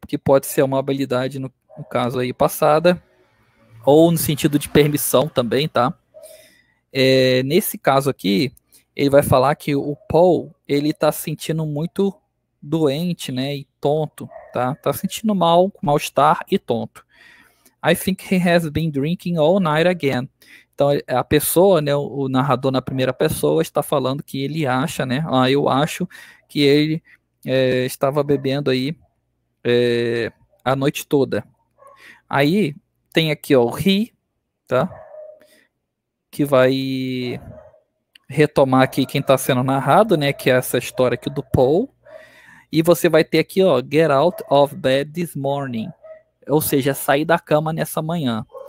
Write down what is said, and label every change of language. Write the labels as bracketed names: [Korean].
[Portuguese] Que pode ser uma habilidade no caso aí passada, ou no sentido de permissão também, tá? Nesse caso aqui, ele vai falar que o Paul, ele tá se sentindo muito doente, né, e tonto, tá? Tá sentindo mal-estar e tonto. [English] I think he has been drinking all night again. [Portuguese] Então, a pessoa, né, o narrador na primeira pessoa está falando que ele acha, né, eu acho que ele estava bebendo aí a noite toda. Aí, tem aqui, ó, o he, tá? Que vai retomar aqui quem está sendo narrado, né, que é essa história aqui do Paul, e você vai ter aqui, ó, [English] get out of bed this morning, [Portuguese] ou seja, sair da cama nessa manhã.